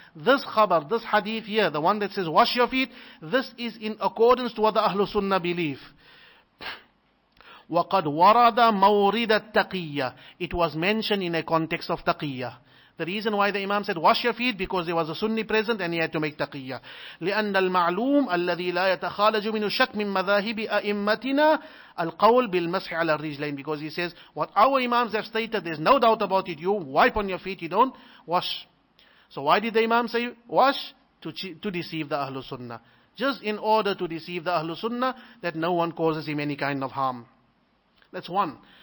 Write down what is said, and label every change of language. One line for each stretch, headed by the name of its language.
English: This khabar, this hadith here, the one that says wash your feet, this is in accordance to what the Ahlul Sunnah believe.
Arabic: وَقَدْ وَرَدَ مَوْرِدَ التَّقِيَّةِ.
English: It was mentioned in a context of taqiyya. The reason why the Imam said wash your feet, because there was a Sunni present and he had to make taqiyya.
Arabic: لأن المعلوم الذي لا يتخالج منه شك من مذاهب أئمتنا القول بالمسح على الرجلين.
English: Because he says what our Imams have stated, there's no doubt about it. You wipe on your feet, you don't wash. So why did the Imam say wash? To deceive the Ahlul Sunnah. Just in order to deceive the Ahlul Sunnah, that no one causes him any kind of harm. That's one.